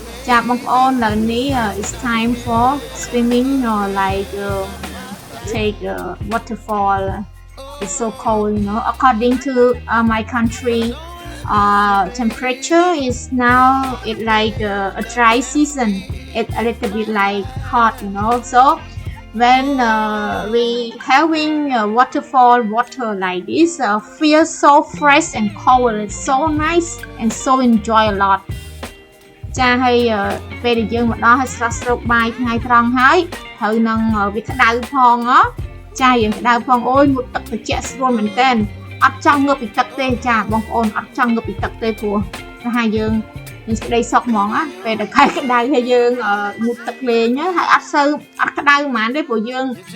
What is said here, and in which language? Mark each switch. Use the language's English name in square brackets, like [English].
[Khmer] ចាបងប្អូនឥឡូវនេះ [English] it's time for swimming or like take waterfall. It's so cold, you know. According to my country, temperature is now it like a dry season. It's a little bit like hot, you know. So when we having waterfall water like this, feels so fresh and cold. It's so nice and so enjoy a lot. [Khmer] ចាហើយពេលដែលយើងមកដល់ហើយស្រស់ស្រូបបាយថ្ងៃត្រង់ហើយត្រូវនឹងវាក្តៅផងចាយើងក្តៅផងអូយមុតទឹកត្រជាក់ស្រួលមែនតើអត់ចង់ងើបពីទឹកទេចាបងប្អូនអត់ចង់ងើបពីទឹកទេព្រោះថាយើងស្ដីសុកហ្មងពេលដែលខែក្តៅហើយយើងមុតទឹកលេងហើយអត់ក្តៅហ្មងទេព្រោះយើង